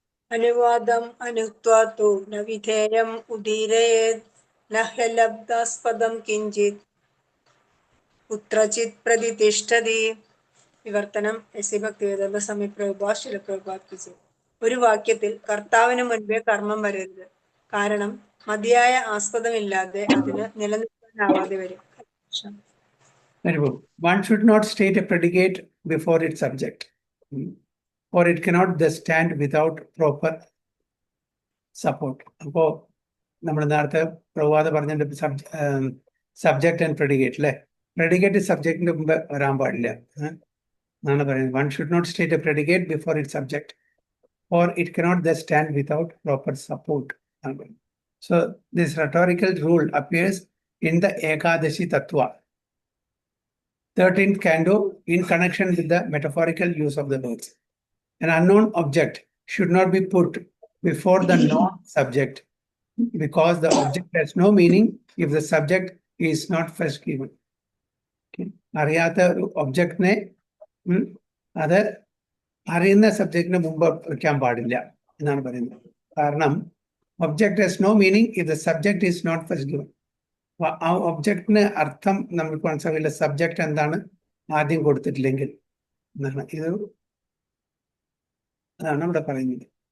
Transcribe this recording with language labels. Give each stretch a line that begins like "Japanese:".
Sanskrit: अनुवादम् अनुक्त्वा तु न विधेयम् उदीरयेत् न ह्यलब्धास्पदं किञ्चित् कुत्रचित् प्रतिष्ठति.
Malayalam: വിവർത്തനം എസ് ഭക്തിവേദാന്ത സ്വാമി പ്രഭുപാദ് ശില പ്രഭുപാദ് കി ജയ്. ഒരു വാക്യത്തിൽ കർത്താവിന് മുൻപേ കർമ്മം വരരുത്. കാരണം മതിയായ ആസ്പദമില്ലാതെ അതിന് നിലനിൽക്കാനാവാതെ വരും.
English: Very good. One should not state a predicate before its subject, or it cannot thus stand without proper support.
Malayalam: അപ്പോൾ നമ്മൾ നേരത്തെ പ്രവാദ പറഞ്ഞതിന്റെ സബ്ജക്ട് ആൻഡ് പ്രെഡിക്കേറ്റ് അല്ലേ? പ്രെഡിക്കേറ്റ് സബ്ജക്റ്റിന്റെ മുമ്പ് വരാൻ പാടില്ല എന്നാണ് പറയുന്നത്.
English: One should not state a predicate before it subject, or it cannot thus stand without proper support. So this rhetorical rule appears in the Ekadashi Tattva, 13th canto, in connection with the metaphorical use of the words. An unknown object should not be put before the known subject, because the object has no meaning if the subject is not first given.
Malayalam: അറിയാത്ത ഒരു ഒബ്ജക്റ്റിനെ അത് അറിയുന്ന സബ്ജക്റ്റിന് മുമ്പ് വയ്ക്കാൻ പാടില്ല എന്നാണ് പറയുന്നത്.
English: കാരണം object has no meaning if the subject is not first given.
Malayalam: ആ ഒബ്ജക്റ്റിന് അർത്ഥം നമുക്ക് മനസ്സിലാവില്ല, സബ്ജക്റ്റ് എന്താണ് ആദ്യം കൊടുത്തിട്ടില്ലെങ്കിൽ എന്നാണ് ഇത്, അതാണ് ഇവിടെ പറയുന്നത്.